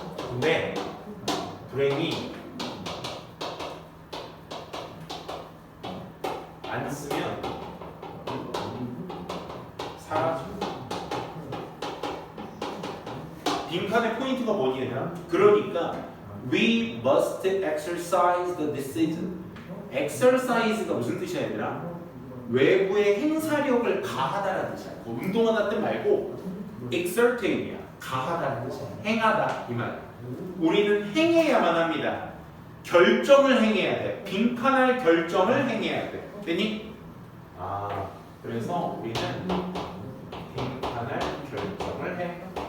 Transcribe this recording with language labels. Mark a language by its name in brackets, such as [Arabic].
[Korean] 근데 불행히 안 쓰면 사라져. 빈칸의 포인트가 뭐냐면, 그러니까 [English] we must exercise the decision. [Korean] exercise가 무슨 뜻이야 얘들아? 외부의 행사력을 가하다라는 뜻이야. 뭐 운동하다 뜻 말고 exerting이야. 가하다라는 뜻이야. 행하다 이 말. 우리는 행해야만 합니다. 결정을 행해야 돼. 빈칸할 결정을 행해야 돼. 되니? 그래서 우리는 빈칸할 결정을 해.